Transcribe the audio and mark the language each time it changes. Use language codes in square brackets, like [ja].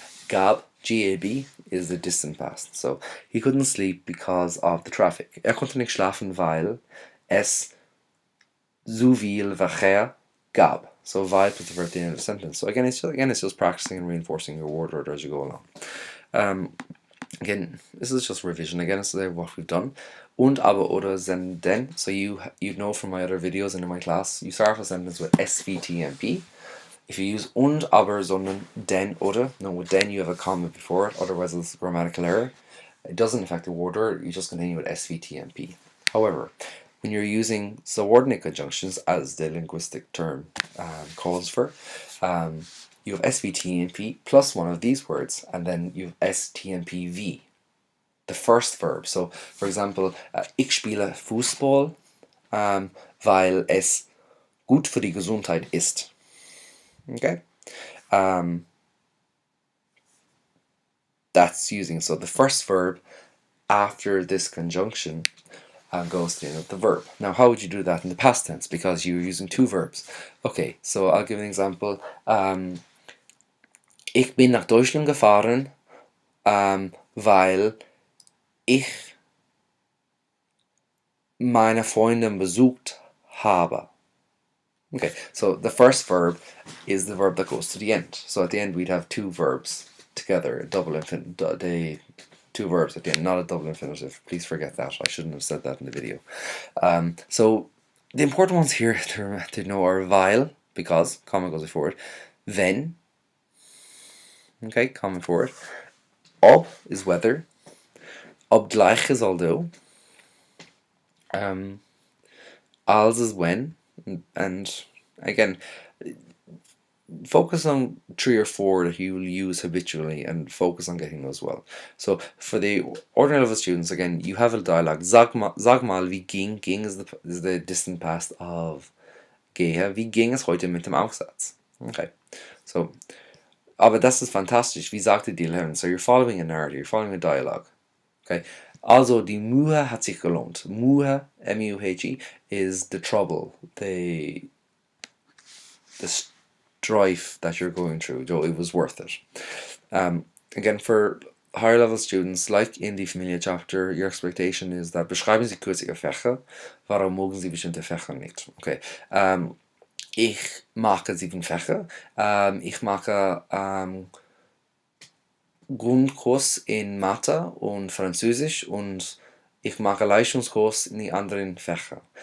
[en] Gab, GAB, is the distant past. So he couldn't sleep because of the traffic. [de] Er konnte nicht schlafen, weil es so viel Verkehr gab. [en] So weil plus the verb at the end of the sentence. So again, it's just practicing and reinforcing your word order as you go along. Again, this is just revision. Again, it's what we've done. Und, aber, oder, then, then. So you know from my other videos and in my class, you start a sentence with SVTMP. If you use und, aber, sondern, denn, oder, no, with then you have a comma before it, otherwise it's a grammatical error. It doesn't affect the word order, you just continue with SVTMP. However, when you're using subordinate conjunctions, as the linguistic term calls for, you have SVTMP plus one of these words, and then you have STMPV, the first verb. So, for example, [de] ich spiele Fußball, weil es gut für die Gesundheit ist. [en] Okay? That's using, so the first verb after this conjunction goes to the end of the verb. Now, how would you do that in the past tense? Because you're using two verbs. Okay, so I'll give an example. [de] Ich bin nach Deutschland gefahren, weil ich meine Freundin besucht habe. [en] Okay, so the first verb is the verb that goes to the end. So at the end we'd have two verbs together, a double infinitive, two verbs at the end, not a double infinitive. Please forget that. I shouldn't have said that in the video. So the important ones here to know are weil, because, comma goes before it, wenn, okay, comma before it, ob is whether, obgleich is although, als is when, and again, focus on 3 or 4 that you will use habitually and focus on getting those well. So for the ordinary level students, again, you have a dialogue. [de] Sag mal, wie ging. [en] Ging is the distant past of gehe. [de] Wie ging es heute mit dem Aufsatz? Okay. So, aber das ist fantastisch. Wie sagte die Lehrerin? [en] So you're following a narrative, you're following a dialogue. Okay. [de] Also, die Mühe hat sich gelohnt. [en] Mühe, M-U-H-E, is the trouble, the strife that you're going through, though it was worth it. Again, for higher level students, like in the Familie chapter, your expectation is that [de] beschreiben Sie kurz Ihre Fächer, warum mögen Sie bestimmte Fächer nicht. [en] Okay. [de] Ich mag 7 Fächer. Ich mag Grundkurs in Mathe und Französisch und ich mache Leistungskurs in die anderen Fächer.